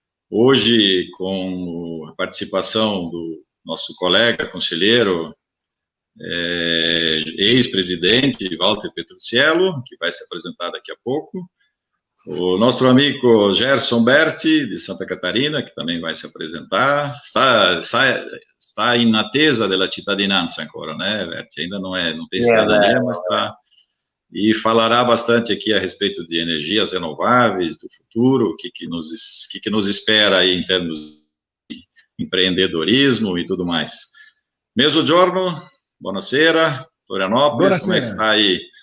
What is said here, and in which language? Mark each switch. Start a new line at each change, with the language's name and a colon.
Portuguese: Hoje, com a participação do nosso colega, conselheiro, ex-presidente Walter Petrucciello, que vai se apresentar daqui a pouco. O nosso amigo Gerson Berti, de Santa Catarina, que também vai se apresentar.
Italian: Está in attesa della cittadinanza ancora, né, Berti?
Portuguese: Ainda não tem cidadania, mas está. E falará bastante aqui a respeito de energias renováveis, do futuro, o que nos espera aí em termos de empreendedorismo e tudo mais. Mezzogiorno,
Italian: buonasera,
Portuguese: Florianópolis, como é que está aí?